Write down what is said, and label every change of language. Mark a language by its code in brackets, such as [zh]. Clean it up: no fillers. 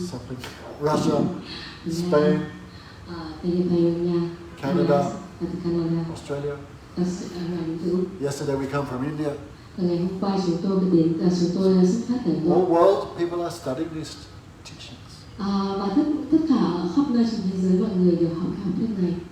[en] something, Russia, Spain, [vi] Tây Ban Nha, [en] Canada, [vi] Canada, [en] Australia. [vi] Australia. [en] Yesterday we come from India. [vi] Ngày hôm qua chúng tôi xuất phát từ Ấn [en] All [vi] Độ. [en] world people are studying these teachings. [vi] Và tất cả khắp nơi trên thế giới mọi người đều học học thuyết này.